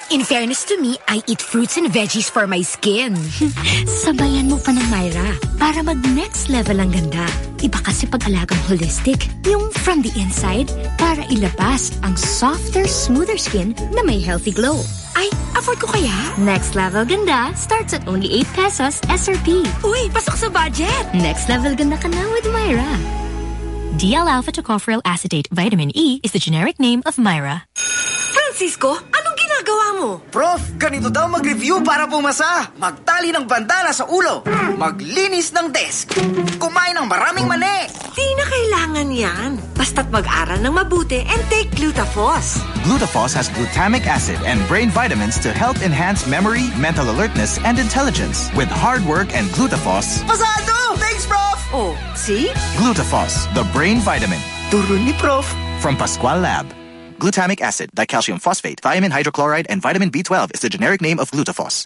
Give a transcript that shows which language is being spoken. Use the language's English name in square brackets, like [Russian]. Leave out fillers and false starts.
[English] In fairness to me, I eat fruits and veggies for my skin. [Filipino] Sabayan mo pa ng Myra para mag-next level ang ganda. Iba kasi pag-alagang holistic, yung [English] from the inside, [Filipino] para ilabas ang [English] softer, smoother skin [Filipino] na may [English] healthy glow. [Filipino] Ay, afford ko kaya? [English] Next level [Filipino] ganda [English] starts at only 8 pesos SRP. [Filipino] Uy, pasok sa budget! [English] Next level [Filipino] ganda ka na with Myra. [English] D-L-alpha tocopherol acetate vitamin E is the generic name of Myra. [Filipino] Francisco, anong ginagawa mo? Prof, ganito daw mag-review para pumasa. Magtali ng bandana sa ulo. Maglinis ng desk. Kumain ng maraming mani. Di na kailangan yan. Basta't mag-aral ng mabuti [English] and take Glutafos. Glutafos has glutamic acid and brain vitamins to help enhance memory, mental alertness, and intelligence. With hard work and Glutafos, [Filipino] pasado! [English] Thanks, Prof! Oh, see? Glutafos, the brain vitamin. [Filipino] Turun ni Prof. [English] From Pasqual Lab. Glutamic acid, dicalcium phosphate, thiamine hydrochloride, and vitamin B12 is the generic name of Glutafos.